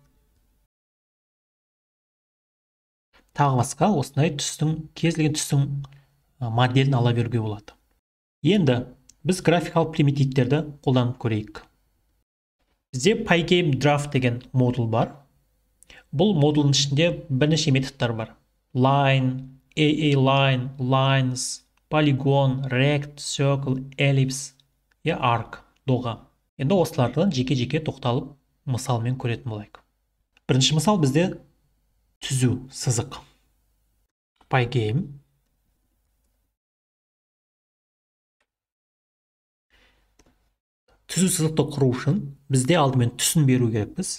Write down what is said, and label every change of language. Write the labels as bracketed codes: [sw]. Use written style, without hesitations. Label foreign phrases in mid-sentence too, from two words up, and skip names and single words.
[kk] Тағы басқа осындай түстің, кез келген түстің моделін ала беруге болады. Енді біз графикалық примитивтерді қолданып көрейік. Бізде Pygame Draft деген модул бар. Бұл модулдың ішінде бірнеше методтар бар. [en] Line, AA-line, lines, polygon, rect, circle, ellipse, arc, [kk] доға. Енді осылардан жеке-жеке тоқталып мысалмен көретін болайық. Бірінші мысал бізде түзу сызық. Pygame. Түзу сызықты құру үшін бізде алдымен түсін беру керекпіз.